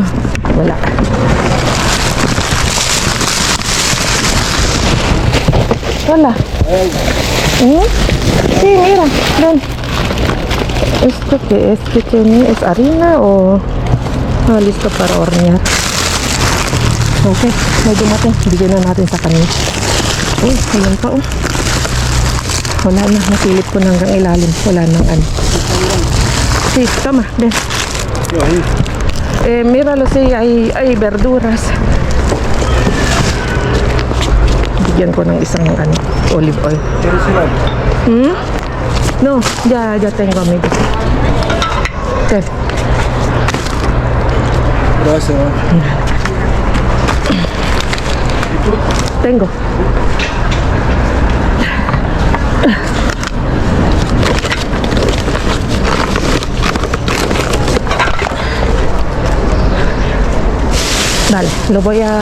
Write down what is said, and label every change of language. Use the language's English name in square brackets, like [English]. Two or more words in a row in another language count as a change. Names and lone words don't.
[Filipino] Wala. Wala. [Spanish] Sí, mira, ven. ¿Esto qué es? ¿Qué tiene? ¿Es harina o...? Ah, listo para hornear. [Filipino] Okay, may dumating. Bigyan na natin sa kanila. Uy, ayan pa, oh. Wala na. Nasilip ko na hanggang ilalim. Wala nang ano. [Spanish] Sí, toma, ven. Míralo, sí, hay verduras. [Filipino] Bigyan ko ng isang ano, [English] olive oil. [Spanish] No, ya tengo, amigo. Okay. Gracias. Tengo. Dale, lo voy a...